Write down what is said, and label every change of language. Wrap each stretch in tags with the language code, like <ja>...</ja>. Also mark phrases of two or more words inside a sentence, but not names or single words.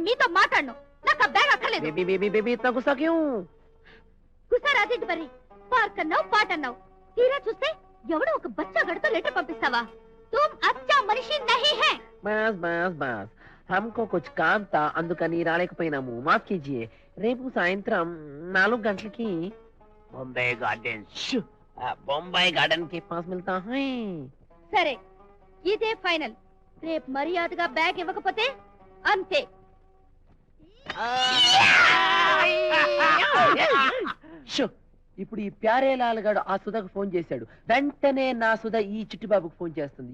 <te>నీతో మాట్లాడను. నాకు ఆ బ్యాగ్ అక్కర్లేదు. గుస్సా రాజేంటి మరి? పార్క్ అన్నావు, పాట అన్నావు, తీరా చూస్తే ఎవడో ఒక బచ్చా గడితో లెటర్ పంపిస్తావా?</te> <hi>तुम अच्छा మనిషి नहीं है. बस बस बस हमको कुछ काम था</hi> <te>అందుకని రాలేకపోయినాము.</te> <hi>माफ़ कीजिए.</hi> <te>రేపు సాయంత్రం 4 గంటలకి</te> <hi>बॉम्बे गार्डन के पास मिलता है.</hi> <te>సరే, ఇదే ఫైనల్. రేపు మర్యాదగా బ్యాగ్ ఇవ్వకపోతే అంతే. ఇప్పుడు ఈ ప్యారేలాల్ గాడు ఆ సుధకు ఫోన్ చేశాడు. వెంటనే నా సుధ ఈ చిట్టిబాబుకు ఫోన్ చేస్తుంది.</te>